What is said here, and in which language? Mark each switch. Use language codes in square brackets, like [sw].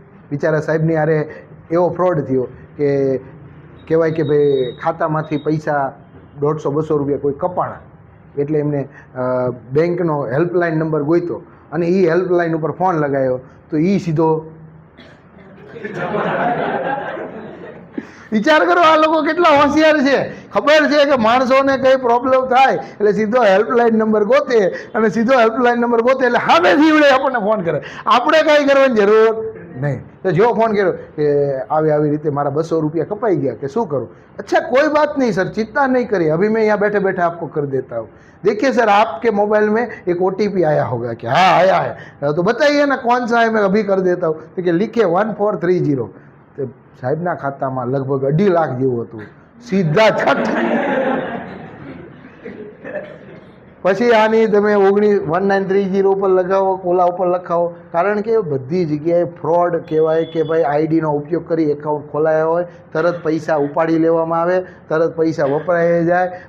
[gu] બિચારા સાહેબની હારે એવો ફ્રોડ થયો કે કહેવાય કે ભાઈ ખાતામાંથી પૈસા 150-200 રૂપિયા કોઈ કપાણા, એટલે એમને બેંકનો હેલ્પલાઇન નંબર ગોઈતો અને એ હેલ્પલાઇન ઉપર ફોન લગાવ્યો તો એ સીધો વિચાર કરો, આ લોકો કેટલા હોશિયાર છે. ખબર છે કે માણસોને કઈ પ્રોબ્લેમ થાય એટલે સીધો હેલ્પલાઇન નંબર ગોતે અને સીધો હેલ્પલાઇન નંબર ગોતે એટલે સામેથી વડે આપણને ફોન કરે, આપણે કાંઈ કરવાની જરૂર નહીં. તો જો ફોન કર્યો કે આવી રીતે મારા 200 રૂપિયા કપાઈ ગયા, કે શું કરું? [hi] अच्छा कोई बात नहीं सर, चिंता नहीं करिए, अभी मैं यहाँ बैठे बैठे आपको कर देता हूँ. देखिए सर आपके मोबाइल में एक OTP आया होगा. क्या? हाँ आया है. तो बताइए ना कौन सा है, मैं अभी कर देता हूँ. तो कि लिखे 1430. [gu] तो સાહેબના ખાતામાં લગભગ 2.5 લાખ જેવું હતું. સીધા છઠ. પછી આની તમે 1930 ઉપર લગાવો, ઓલા ઉપર લખાવો, કારણ કે બધી જગ્યાએ ફ્રોડ કહેવાય કે ભાઈ આઈડીનો ઉપયોગ કરી એકાઉન્ટ ખોલાયા હોય, તરત પૈસા ઉપાડી લેવામાં આવે, તરત પૈસા વપરાઈ જાય.